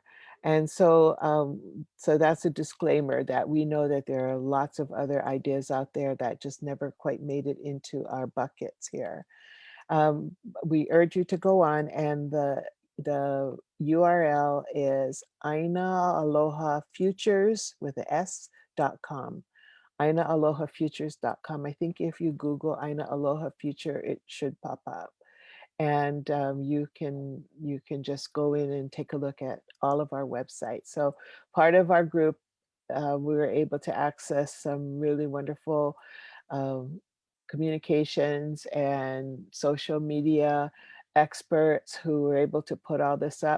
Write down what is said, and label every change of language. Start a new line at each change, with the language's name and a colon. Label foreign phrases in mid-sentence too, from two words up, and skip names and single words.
English: And so, so that's a disclaimer that we know that there are lots of other ideas out there that just never quite made it into our buckets here. We urge you to go on, and the URL is ʻāina Aloha Futures with a S.com. ʻāinaAlohaFutures.com. I think if you Google ʻāina Aloha Future, it should pop up. And you can just go in and take a look at all of our websites. So part of our group, we were able to access some really wonderful communications and social media experts who were able to put all this up.